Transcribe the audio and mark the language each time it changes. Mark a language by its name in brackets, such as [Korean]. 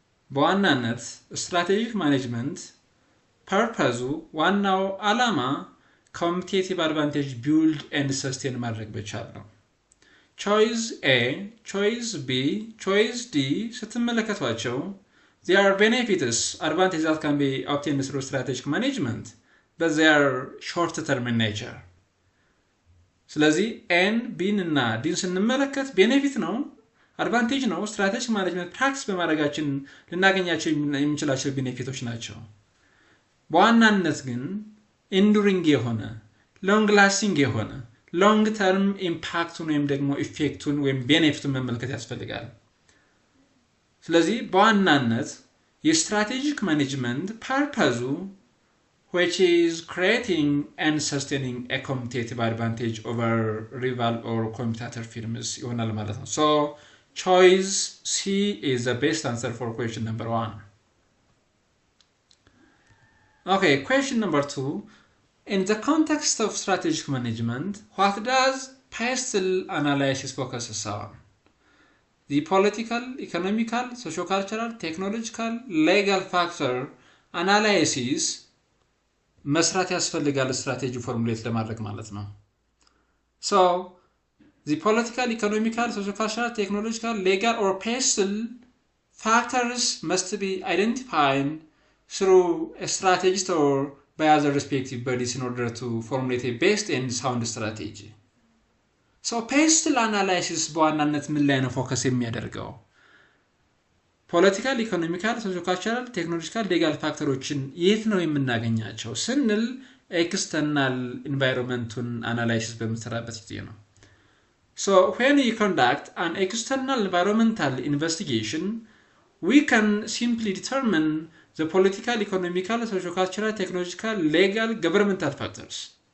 [Amharic] በዋናነት [English] strategic management [Amharic] ፐርፐዙ ዋናው ዓላማ [English] ኮምፒቲቲቭ አድቫንቴጅ ቢልድ ኤንድ ሰስቴን [Amharic] ማድረግ ብቻል ነው። [English] ቾይስ ኤ፣ ቾይስ ቢ፣ ቾይስ ዲ [Amharic] ስትመለከቷቸው [English] they are benefits advantages that can be obtained through strategic management but they are short term in nature. [Amharic] ስለዚህ ኤን ቢን እና ዲን ስንመለከት ቤኔፊት ነው፣ አድቫንቴጅ ነው። ስትራቴጂክ ማኔጅመንት ፕራክቲስ በማድረጋችን ልናገኛቸው የምንችላቸው ቤኔፊቶች ናቸው። በዋናነት ግን ኢንዱሪንግ የሆነ ሎንግ ላስቲንግ የሆነ ሎንግ ተርም ኢምፓክቱን ወይም ደግሞ ኢፌክቱን ወይም ቤኔፊቱን መመልከት ያስፈልጋል። ስለዚህ በዋናነት የስትራቴጂክ ማኔጅመንት ፐርፐዙ [English] which is creating and sustaining a competitive advantage over rival or competitor firms [Amharic] ይሆናል ማለት ነው። [English] So choice C is the best answer for question number 1. Okay, question number 2. In the context of strategic management, what does PESTLE analysis focuses on? The political, economical, socio-cultural, technological, legal factor analysis [Amharic] መስራት ያስፈልጋል ስትራቴጂ ፎርሙሌት ለማድረግ ማለት ነው። [English] So, the political, economical, socio-cultural, technological, legal or PESTLE factors must be identified through a strategist or by other respective bodies in order to formulate a best and sound strategy. So PESTLE analysis [Amharic] በዋናነት ምን ላይ ነው ፎከስ የሚያደርገው? ፖለቲካል፣ ኢኮኖሚካል፣ ሶሺዮ-ካልቸራል፣ ቴክኖሎጂካል፣ ሌጋል ፋክተሮችን የት ነው የምናገኛቸው ስንል ኤክስተርናል ኢንቫይሮንመንቱን አናላይሲስ በምንሰራበት ጊዜ ነው። [English] So when we conduct an external environmental investigation, we can simply determine the political, economical, socio-cultural, technological, legal, governmental factors.